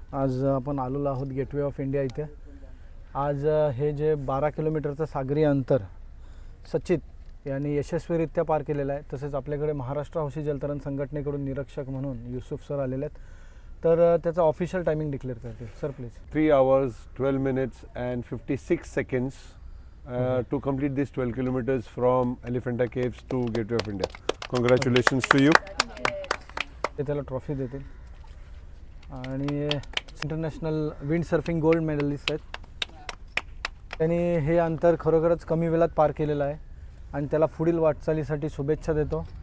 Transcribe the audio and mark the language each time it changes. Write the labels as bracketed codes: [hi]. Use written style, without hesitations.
[mr] आज आपण आलेलो आहोत गेटवे ऑफ इंडिया इथे। आज हे जे 12 किलोमीटरचं सागरी अंतर सचित यांनी यशस्वीरित्या पार केलेलं आहे। तसेच आपल्याकडे महाराष्ट्र हौशी जलतरण संघटनेकडून निरीक्षक म्हणून युसुफ सर आलेले आहेत, तर त्याचा ऑफिशियल टायमिंग डिक्लेअर करतील sir please. [en] 3 hours 12 minutes and 56 seconds to complete this 12 kilometers from Elephanta Caves to Gateway of India. Congratulations to you. [mr] ते त्याला ट्रॉफी देतील आणि international wind surfing gold medallist आहेत। त्यांनी हे अंतर खरोखरच कमी वेळात पार केलेलं आहे आणि त्याला पुढील वाटचालीसाठी शुभेच्छा देतो.